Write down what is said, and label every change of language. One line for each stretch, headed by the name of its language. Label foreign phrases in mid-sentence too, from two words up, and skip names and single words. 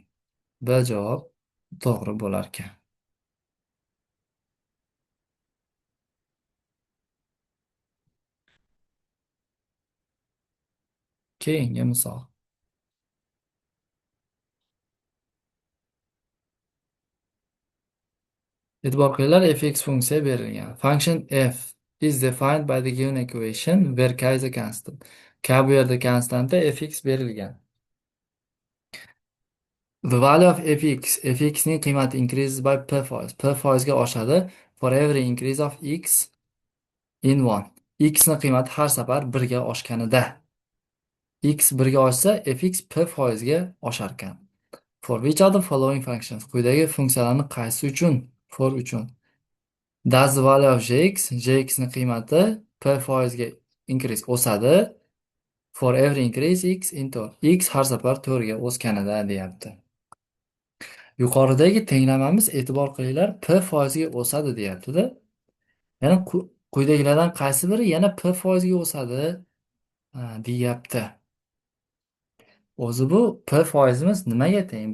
Uzbek: B javob to'g'ri bo'larkan. Keyingi misol. E'tibor qilinglar, fx funksiya berilgan.
English: Function f is defined by the given equation where k is a constant.
Uzbek: K bu yerda konstanta, fx berilgan.
English: The value of fx
Uzbek: ning qiymati
English: increases by p foiz. P
Uzbek: foizga oshadi
English: for every increase of x in 1.
Uzbek: X ning qiymati har safar 1 ga oshganida. X 1 ga oshsa, fx p foizga oshar ekan.
English: For which of the following functions?
Uzbek: Quyidagi funksiyalarni qaysi uchun? For uchun.
English: Does the value of jx
Uzbek: ning qiymati p foizga
English: increase o'sadi. For every increase
Uzbek: x into x har safar 4 ga o'sganida deyapti. Yuqoridagi tenglamamiz, e'tibor qilinglar, p foizga o'sadi deyapti-da. Yana quyidagilardan qaysi biri yana p foizga o'sadi deyapti. O'zi bu p foizimiz nimaga teng?